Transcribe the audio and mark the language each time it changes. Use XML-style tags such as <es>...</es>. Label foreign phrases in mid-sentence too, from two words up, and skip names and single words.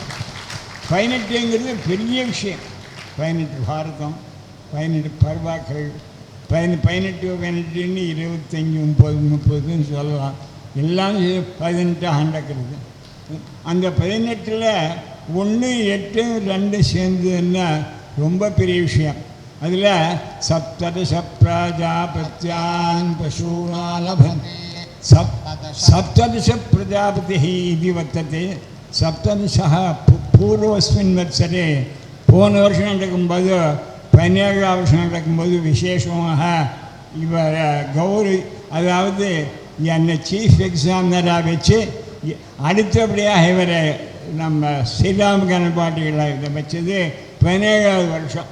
<ta>18ங்கிறது பெரிய விஷயம். 18 பாரதம், 18 பர்வாக்கள், 18 25 30 சொல்லலாம். எல்லாம் 18 நடக்கிறது. அந்த 18ல் 1 8 2 சேர்ந்ததுன்னா ரொம்ப பெரிய விஷயம்.</ta> <sa>அதில் सप्तदश प्रजापत्यान् पशूनालभन्ते सप्तदश प्रजापतिः इति वर्तते. सप्तदशः पूर्वस्मिन् वत्सरे</sa> <ta>போன வருஷம் நடக்கும்போது 17ஆம் வருஷம் நடக்கும்போது விசேஷமாக இவர் கௌரி, அதாவது என்னை</ta> <en>chief examiner</en> <ta>வச்சு அடுத்தபடியாக இவரை நம்ம ஸ்ரீராம் கணபாட்டிகளை இதை வச்சது 17ஆவது வருஷம்.</ta>